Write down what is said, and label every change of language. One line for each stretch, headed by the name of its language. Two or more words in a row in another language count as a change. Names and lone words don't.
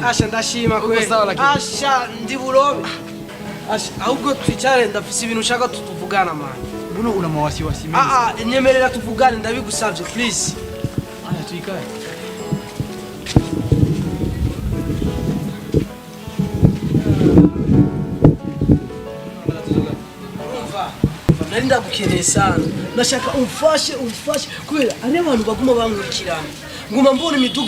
Rundi: asha ndashima kwe asha ndiburobe asha ahubwo twicare ndafise ibintu ushaka tutuvugana man
Swahili: mbona una mawasiwasi mengi
Rundi: nyemerera tuvugane ndabigusavye please
Swahili: aya tuikae
Rundi: nari ndagukeneye sana nashaka umfashe kubera ari abantu baguma bamwikirana nguma mbona imiduga